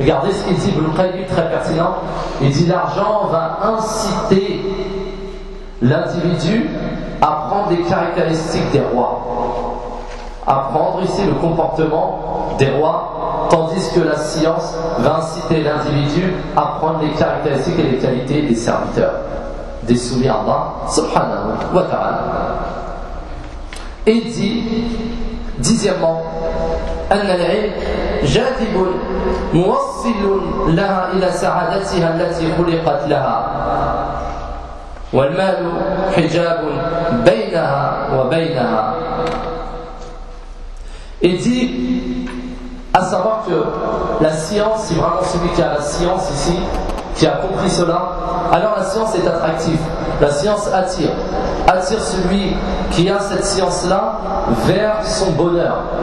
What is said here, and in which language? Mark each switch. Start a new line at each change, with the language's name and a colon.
French: Regardez ce qu'il dit, Ibn Qayyim, très pertinent. Il dit l'argent va inciter l'individu à prendre les caractéristiques des rois. À prendre ici le comportement des rois, tandis que la science va inciter l'individu à prendre les caractéristiques et les qualités des serviteurs, des soumis à Allah, subhanahu wa ta'ala. Et dit, dixièmement,
Arabic: أن العلم جاذب موصل لها إلى سعادتها التي خلقت لها والمال حجاب بينها وبينها.
French: Il dit, à savoir que la science, si vraiment celui qui a la science ici, qui a compris cela, alors la science est attractive. La science attire. Attire celui qui a cette science-là vers son bonheur.